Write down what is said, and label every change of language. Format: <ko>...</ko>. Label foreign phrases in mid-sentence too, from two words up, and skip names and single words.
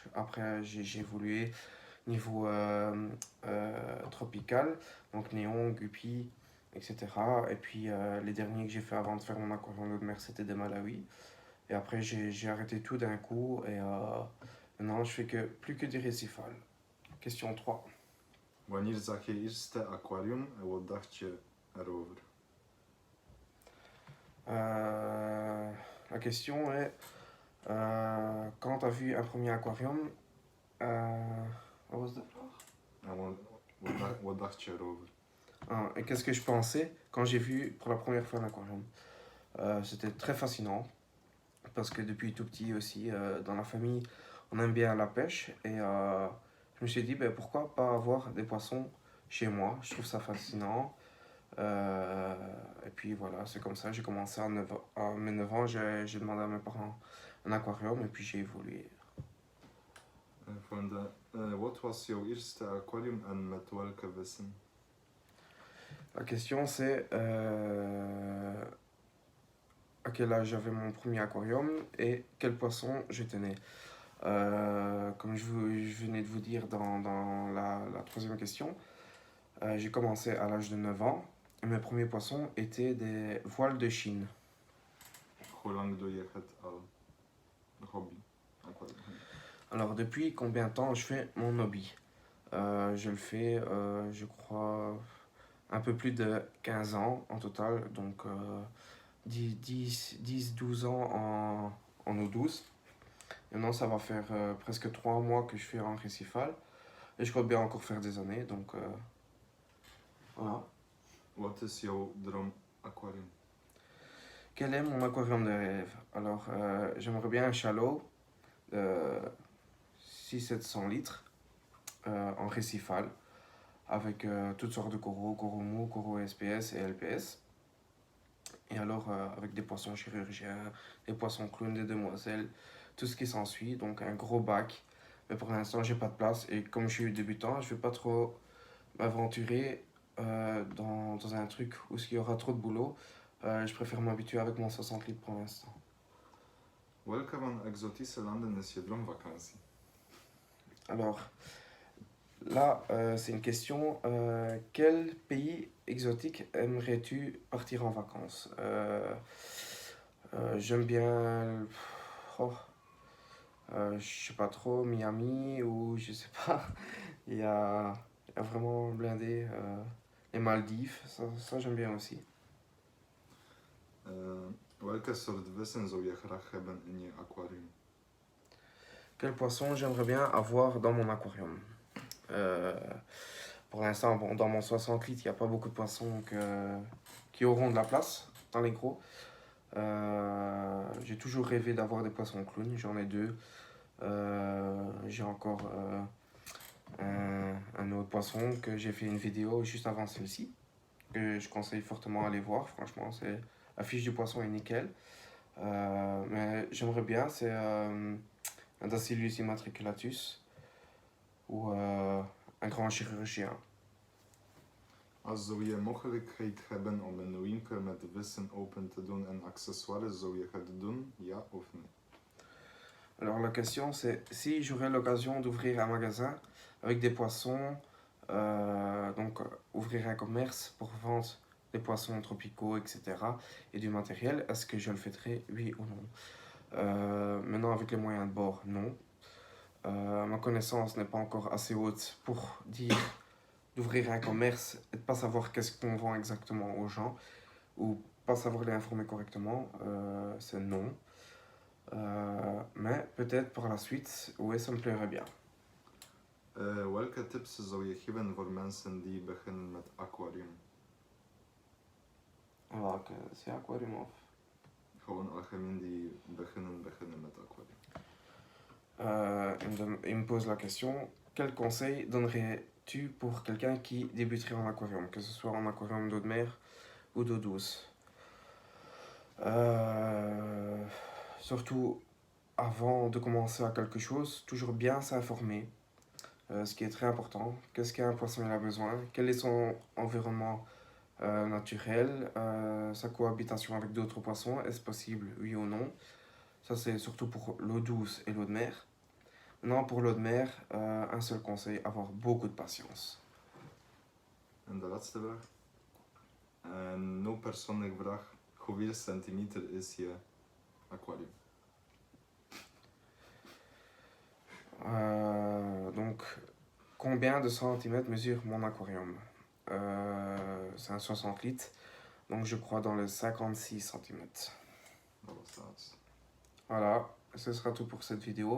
<fr>Après, j'ai évolué niveau tropical, donc néon, guppy, etc. Et puis les derniers que j'ai fait avant de faire mon aquarium de mer, c'était des malawi. Et après, j'ai arrêté tout d'un coup et maintenant je fais plus que des récifales. Question 3.</fr> <nl>Wanneer zag je eerste aquarium en wat dacht je erover?</nl> <fr>La question est quand tu as vu un premier aquarium,</fr> <en>what was the floor?</en> <nl>En wat dacht je erover?</nl> <fr>Et qu'est-ce que je pensais quand j'ai vu pour la première fois un aquarium? C'était très fascinant parce que depuis tout petit aussi, dans la famille, on aime bien la pêche et je me suis dit ben, pourquoi pas avoir des poissons chez moi. Je trouve ça fascinant. Et puis voilà, c'est comme ça, j'ai commencé à mes 9 ans, j'ai demandé à mes parents un aquarium et puis j'ai évolué.</fr> <nl>Wat was jouw eerste aquarium en met welke vissen?</nl> <fr>La question c'est à quel âge j'avais mon premier aquarium et quel poisson je tenais. Comme je venais de vous dire dans la troisième question, j'ai commencé à l'âge de 9 ans et mes premiers poissons étaient des voiles de Chine.</fr> <nl>Hoe lang doe je het al? Hobby? Aquarium.</nl> <fr>Alors depuis combien de temps je fais mon hobby? Je le fais, je crois, un peu plus de 15 ans en total, donc 10-12 ans en eau douce. Maintenant, ça va faire presque 3 mois que je fais en récifal. Et je compte bien encore faire des années, donc voilà.</fr> <nl>Wat is jouw droom aquarium?</nl> <fr>Quel est mon aquarium de rêve? Alors, j'aimerais bien un chalot de 600-700 litres en récifal, avec toutes sortes de coraux, coraux mous, coraux SPS et LPS. Et alors, avec des poissons chirurgiens, des poissons clowns, des demoiselles, tout ce qui s'ensuit. Donc, un gros bac. Mais pour l'instant, j'ai pas de place. Et comme je suis débutant, je vais pas trop m'aventurer dans un truc où il y aura trop de boulot. Je préfère m'habituer avec mon 60 litres pour l'instant.</fr> <nl>Welke van exotische landen is je droomvakantie?</nl> <fr>Alors, là, c'est une question. Quel pays exotique aimerais-tu partir en vacances? J'aime bien. Oh, je sais pas trop, Miami ou je sais pas. Il y a vraiment blindé. Les Maldives, ça j'aime bien aussi.</fr> <nl>Welke soort vissen zou je graag hebben in je aquarium?</nl> <fr>Quel poisson j'aimerais bien avoir dans mon aquarium? Pour l'instant, bon, dans mon 60 litres, il n'y a pas beaucoup de poissons qui auront de la place. dans les gros. J'ai toujours rêvé d'avoir des poissons clowns, j'en ai 2. J'ai encore un autre poisson que j'ai fait une vidéo juste avant celle-ci, que je conseille fortement à aller voir, franchement, la fiche du poisson est nickel. Mais j'aimerais bien, c'est un Dacylus immatriculatus ou un grand chirurgien.</fr> <nl>Als zou je mogelijkheid hebben om een winkel met vissen open te doen en accessoires, zou je het doen, ja of nee?</nl> <fr>Alors la question c'est, si j'aurais l'occasion d'ouvrir un magasin avec des poissons, donc ouvrir un commerce pour vendre des poissons tropicaux, etc. et du matériel, est-ce que je le ferais, oui ou non? Maintenant avec les moyens de bord, non. Ma connaissance n'est pas encore assez haute pour dire d'ouvrir un commerce et de pas savoir qu'est-ce qu'on vend exactement aux gens ou pas savoir les informer correctement, c'est non. Mais peut-être par la suite, oui, ça me plairait bien.</fr> <nl>Welke tips zou je geven voor mensen die beginnen met aquarium? Welke? C'est aquarium of? Gewoon algemeen die beginnen met aquarium.</nl> <fr>Il me pose la question, quel conseil donnerais-tu pour quelqu'un qui débuterait en aquarium, que ce soit en aquarium d'eau de mer ou d'eau douce? Surtout avant de commencer à quelque chose, toujours bien s'informer, ce qui est très important. Qu'est-ce qu'un poisson a besoin? Quel est son environnement naturel? Sa cohabitation avec d'autres poissons, est-ce possible, oui ou non? Ça, c'est surtout pour l'eau douce et l'eau de mer. Maintenant, pour l'eau de mer, un seul conseil, avoir beaucoup de patience.</fr> <nl>En de laatste vraag. No persoonlijke vraag. Hoeveel centimeter is je aquarium?</nl> <fr>Donc, combien de centimètres mesure mon aquarium? C'est un 60 litres, donc je crois dans les 56 centimètres. Voilà, ce sera tout pour cette vidéo.</fr>